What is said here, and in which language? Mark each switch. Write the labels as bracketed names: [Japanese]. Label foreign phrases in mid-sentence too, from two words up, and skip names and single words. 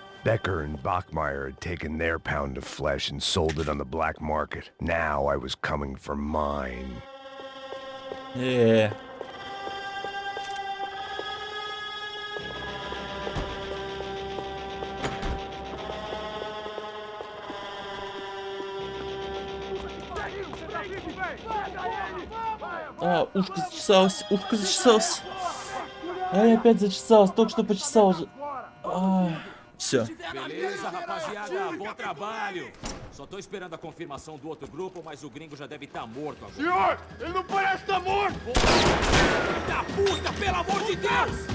[English] Becker and Bachmeyer had taken their pound of flesh and sold it on the black market. Now I was coming for mine. Yeah. [Russian] А, ушко зачесалось, ушко зачесалось. Ай, опять зачесалось, только что почесал уже. Все. [Portuguese] Beleza, rapaziada, bom trabalho. Só tô esperando a confirmação do outro grupo, mas o gringo já deve estar morto agora. Senhor, ele não parece estar morto! Da puta, pelo amor de Deus!